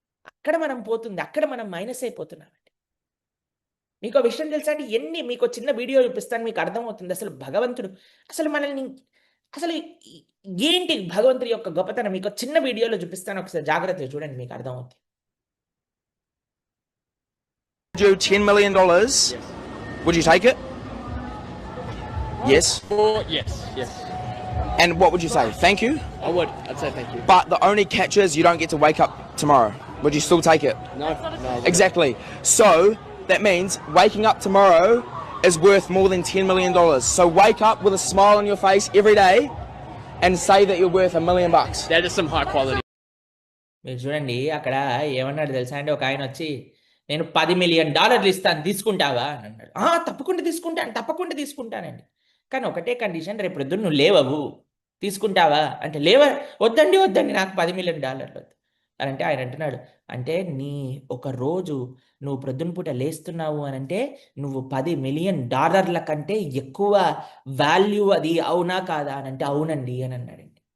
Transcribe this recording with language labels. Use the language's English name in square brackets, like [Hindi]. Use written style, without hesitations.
[Telugu] అక్కడ మనం పోతుంది, అక్కడ మనం మైనస్ అయిపోతున్నామండి. మీకు విషయం తెలుసా అండి? మీకు చిన్న వీడియో చూపిస్తాను, మీకు అర్థమవుతుంది అసలు భగవంతుడు అసలు మనల్ని అసలు ఏంటి భగవంతుడి యొక్క గొప్పతనం. మీకు చిన్న వీడియోలో చూపిస్తాను, ఒకసారి జాగ్రత్తగా చూడండి, మీకు అర్థమవుతుంది. [English] You $10 million, would you take it? Yes. Yes. And what would you say? Thank you? I would. I'd say thank you. But the only catch is you don't get to wake up tomorrow. Would you still take it? No. Exactly. So that means waking up tomorrow is worth more than $10 million. So wake up with a smile on your face every day and say that you're worth $1 million. That is some high quality. [Telugu] మీరు చూడండి, అక్కడ ఏమన్నాడు తెలుసా అండి? ఒక ఆయన వచ్చి, నేను $10 మిలియన్ ఇస్తాను, తీసుకుంటావా అని అన్నాడు. తప్పకుండా తీసుకుంటానండి, కానీ ఒకటే కండిషన్, రేపు పొద్దున్న నువ్వు లేవవు, తీసుకుంటావా అంటే, వద్దండి నాకు $10 మిలియన్ వద్దు అని అంటే, ఆయన అంటున్నాడు, అంటే ఒక రోజు నువ్వు ప్రొద్దున పూట లేస్తున్నావు అని అంటే నువ్వు $10 మిలియన్ కంటే ఎక్కువ వాల్యూ అది, అవునా కాదా అని అంటే, అవునండి అని అన్నాడండి.